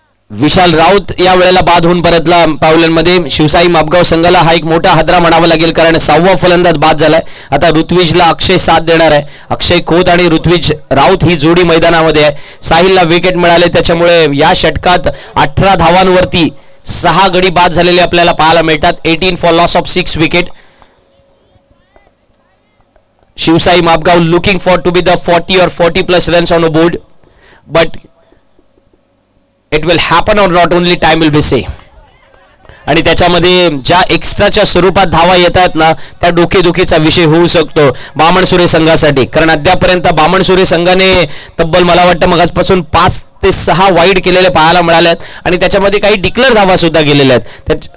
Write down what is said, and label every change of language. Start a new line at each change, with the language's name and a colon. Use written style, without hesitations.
Marathi: विशाल राऊत या वेळेला बाद होऊन परतला पावलांमध्ये. शिवसाई मापगाव संघाला हा एक मोठा हादरा म्हणावा लागेल, कारण 6वा फलंदाज बाद झालाय. आता ऋत्विजला अक्षय साथ देणार आहे. अक्षय खोत आणि ऋत्विज राऊत ही जोडी मैदानामध्ये आहे. साहिलला विकेट मिळाले, त्याच्यामुळे या षटकात 18 धावांवरती 6 गडी बाद झालेले आपल्याला पाहायला मिळतात.
English: 18 for loss of 6 wicket. Shivsai Mapgaon looking for to be the 40 or 40+ runs on a board, but it will happen or not only time will be say.
Marathi: आणि त्याच्यामध्ये ज्या एक्स्ट्राच्या स्वरूपात धावा येतात ना, त्या डोकेदुखीचा विषय होऊ शकतो बामणसुरे संघासाठी, कारण अद्यापर्यंत बामणसुरे संघाने तब्बल मला वाटतं मगाचपासून 5 ते 6 वाईड केलेले पाहायला मिळाल्यात, आणि त्याच्यामध्ये काही डिक्लेअर धावा सुद्धा गेलेल्या आहेत.